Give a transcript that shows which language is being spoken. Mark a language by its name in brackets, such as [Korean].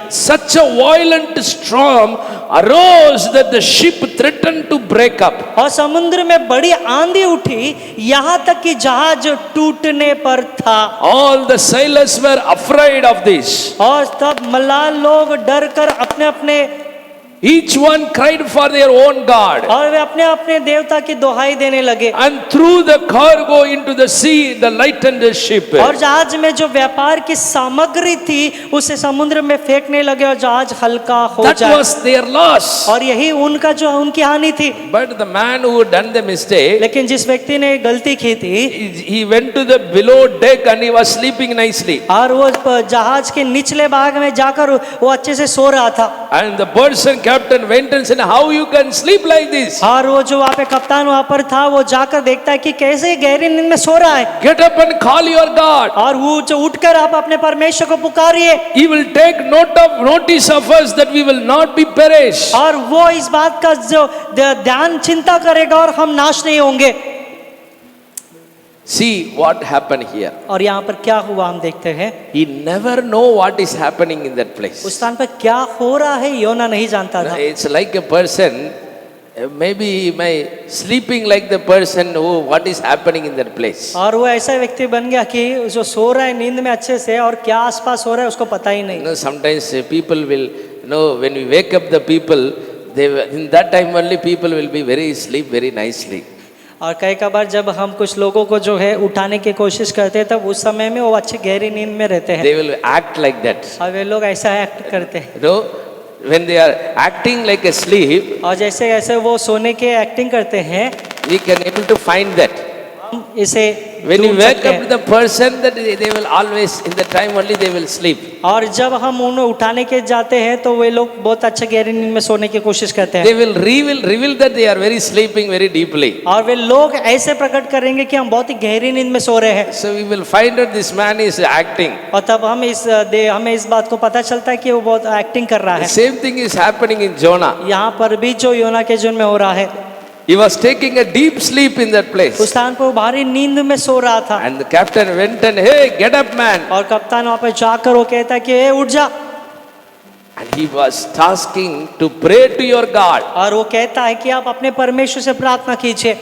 [English] Such a violent storm arose that the ship threatened to break up. [Hindi] और समुद्र में बड़ी आंधी उठी, यहाँ तक कि जहाज टूटने पर था। [English] All the sailors were afraid of this. [Hindi] और तब मल्लाह लोग डर कर अपने अपने [English] Each one cried for their own God. [Hindi] और वे अपने अपने देवता की दुहाई देने लगे। [English] And threw the cargo into the sea, the lightened the ship. [Hindi] और जहाज में जो व्यापार की सामग्री थी उसे समुद्र में फेंकने लगे और जहाज हल्का हो [English] That [Hindi] जाए। [English] was their loss. [Hindi] और यही उनका जो उनकी हानि थी। [English] But the man who done the mistake, [Hindi] लेकिन जिस व्यक्ति ने गलती की थी, [English] he went to the below deck and he was sleeping nicely. [Hindi] और वो जहाज के निचले भाग में जाकर वो अच्छे से सो रहा था। [English] And the person captain went and said, how you can sleep like this? [Hindi] और वो जो वहाँ पे कप्तान वहाँ पर था वो जाकर देखता है कि कैसे गहरी नींद में सो रहा है। [English] Get up and call your God. [Hindi] और वो जो उठकर आप अपने परमेश्वर को पुकारिए। [English] He will take notice of us that we will not be perished. [Hindi] और वो इस बात का जो ध्यान चिंता करेगा और हम नाश नहीं होंगे। [English] See what happened here. [Hindi] और यहाँ पर क्या हुआ हम देखते हैं। [English] He never know what is happening in that place. [Hindi] उस स्थान पर क्या हो रहा है योना नहीं जानता था। [English] It's like a person, maybe my sleeping like the person who what is happening in that place. [Hindi] और वो ऐसा व्यक्ति बन गया कि जो सो रहा है नींद में अच्छे से और क्या आसपास हो रहा है उसको पता ही नहीं। [English] You know, sometimes people will, when we wake up the people, in that time only people will be sleep very nicely. [Hindi] और कई बार जब हम कुछ लोगों को जो है उठाने की कोशिश करते हैं तब उस समय में वो अच्छी गहरी नींद में रहते हैं। [English] They will act like that. [Hindi] और वे लोग ऐसा एक्ट करते हैं। [English] When they are acting like a sleep, [Hindi] और जैसे ऐसे वो सोने के एक्टिंग करते हैं, [English] we can able to find that. [Hindi] हम इसे [English] When you [Hindi] ढूंढ [English] wake [Hindi] सकते [English] up [Hindi] हैं। [English] the person, that they will always in the time only they will sleep. [Hindi] और जब हम उन्हें उठाने के जाते हैं तो वे लोग बहुत अच्छे गहरी नींद में सोने की कोशिश करते हैं। [English] They will reveal that they are very sleeping very deeply. [Hindi] और वे लोग ऐसे प्रकट करेंगे कि हम बहुत ही गहरी नींद में सो रहे हैं। [English] So we will find out this man is acting. [Hindi] और तब हमें इस बात को पता चलता है कि वो बहुत एक्टिंग कर रहा [English] The [Hindi] है। [English] same thing is happening in Jonah. [Hindi] यहाँ पर भी जो योना के जीवन में हो रहा है, [English] He was taking a deep sleep in that place. [Hindi] उस स्थान पर वो भारी नींद में सो रहा था। [English] And the captain went and, hey, get up, man. [Hindi] और कप्तान वहां पे जाकर वो कहता है कि ए उठ जा। [English] And he was tasking to pray to your God. [Hindi] और वो कहता है कि आप अपने परमेश्वर से प्रार्थना कीजिए।